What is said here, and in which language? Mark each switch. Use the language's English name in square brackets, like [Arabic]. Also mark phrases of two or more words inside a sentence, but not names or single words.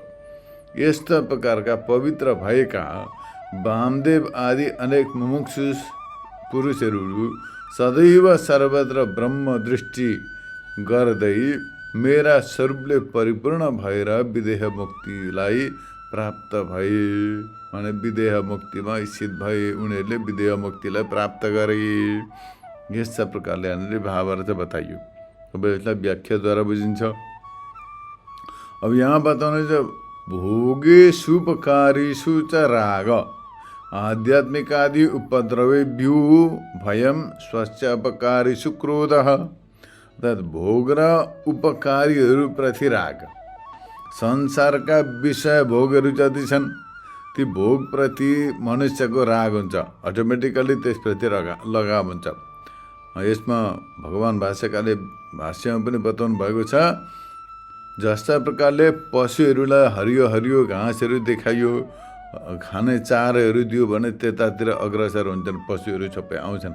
[Nepali] यस्ता प्रकारका पवित्र भएका वामदेव आदि अनेक मुमुक्षु पुरुषहरू सदैव सर्वत्र ब्रह्म दृष्टि गर्दै मेरा स्वरूपले परिपूर्ण भएर विदेह मुक्तिलाई प्राप्त भए। माने विदेह मुक्तिमा स्थित भए, उनीहरूले विदेह मुक्तिलाई प्राप्त गरे। यस्ता प्रकारले हामीले भावार्थ बताइयो। अब यसलाई व्याख्याद्वारा बुझिन्छ। अब यहाँ बताउनु [Sanskrit] भोगे सुपकारीषु च राग आध्यात्मिक आदि उपद्रवेभ्यो भयं स्वस्य अपकारीषु क्रोधः। [Nepali] अर्थात् भोग र उपकारीहरूप्रति राग, संसारका विषय भोगहरू जति छन् ती भोगप्रति मनुष्यको राग हुन्छ, अटोमेटिकली त्यसप्रति लगाव हुन्छ। यसमा भगवान भाष्यकारले भाष्यमा पनि बताउनु भएको छ, जस्ता प्रकारले पशुहरूलाई हरियो हरियो घाँसहरू देखाइयो, खाने चारोहरू दियो भने त्यतातिर अग्रसर हुन्छन्, पशुहरू सबै आउँछन्।